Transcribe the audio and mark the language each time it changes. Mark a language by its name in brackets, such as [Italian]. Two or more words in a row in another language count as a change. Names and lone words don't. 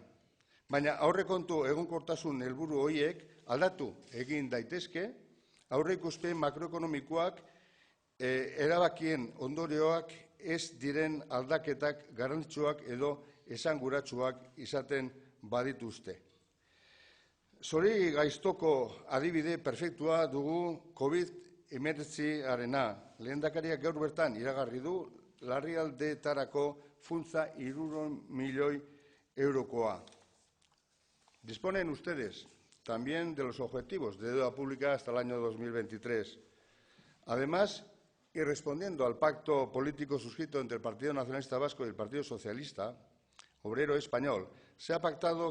[Basque] Baina aurrekontu egonkortasun helburu horiek aldatu egin daitezke, aurreikuspen makroekonomikoak erabakien ondorioak ez diren aldaketak garrantzitsuak edo esanguratsuak izaten badituzte. Zori gaiztoko adibide perfektua dugu COVID-19arena. Lehendakariak gaur bertan iragarri du larrialdeetarako funtsa 300 milioi eurokoa. [Spanish] Disponen ustedes también de los objetivos de deuda pública hasta el año 2023. Además, y respondiendo al pacto político suscrito entre el Partido Nacionalista Vasco y el Partido Socialista Obrero Español, se ha pactado